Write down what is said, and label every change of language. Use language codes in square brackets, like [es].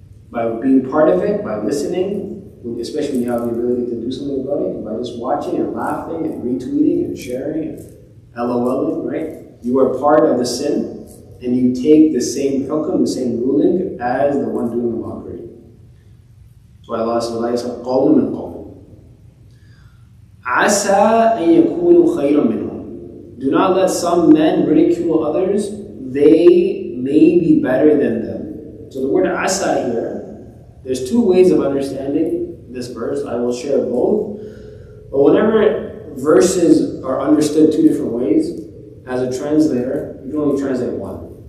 [en] By being part of it, by listening, especially when you have the ability to do something about it, by just watching and laughing and retweeting and sharing and LOLing, right? You are part of the sin, and you take the same hukm, the same ruling, as the one doing the mockery. That's why Allah says, [ar] قَوْمٌ مِّن قَوْمٍ عَسَىٰ أَن يَكُونُوا خَيْرًا مِّنْهُمْ. [en] Do not let some men ridicule others. They may be better than them. So the word asa here, there's two ways of understanding this verse. I will share both. But whenever verses are understood two different ways, as a translator, you can only translate one.